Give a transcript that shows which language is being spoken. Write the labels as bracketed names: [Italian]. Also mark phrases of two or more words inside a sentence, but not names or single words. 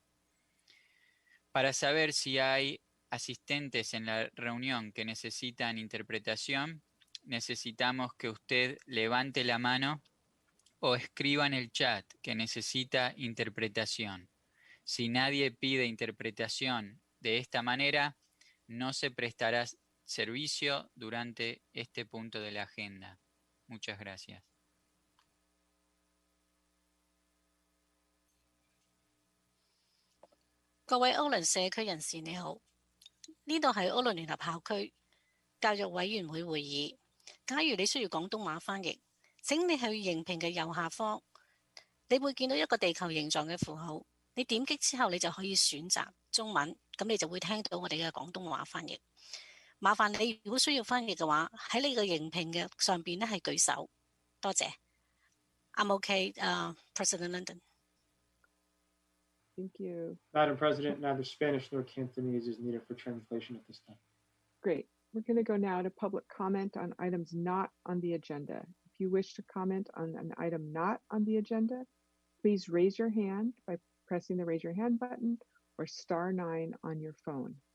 [Spanish] Para saber si hay asistentes en la reunión que necesitan interpretación, necesitamos que usted levante la mano o escriba en el chat que necesita interpretación. Si nadie pide interpretación de esta manera, no se prestará servicio durante este punto de la agenda. Muchas gracias. [Cantonese] 各位歐倫社區人士你好，呢度係歐倫聯合校區教育委員會會議。假如你需要廣東話翻譯，請你去熒屏嘅右下方，你會見到一個地球形狀嘅符號。你點擊之後，你就可以選擇中文，咁你就會聽到我哋嘅廣東話翻譯。麻煩你如果需要翻譯嘅話，喺你個熒屏嘅上邊咧係舉手。 [English] 多謝。I'm okay, President London. Thank you. Madam President, neither Spanish nor Cantonese is needed for translation at this time. Great. We're going to go now to public comment on items not on the agenda. If you wish to comment on an item not on the agenda, please raise your hand by pressing the raise your hand button or *9 on your phone.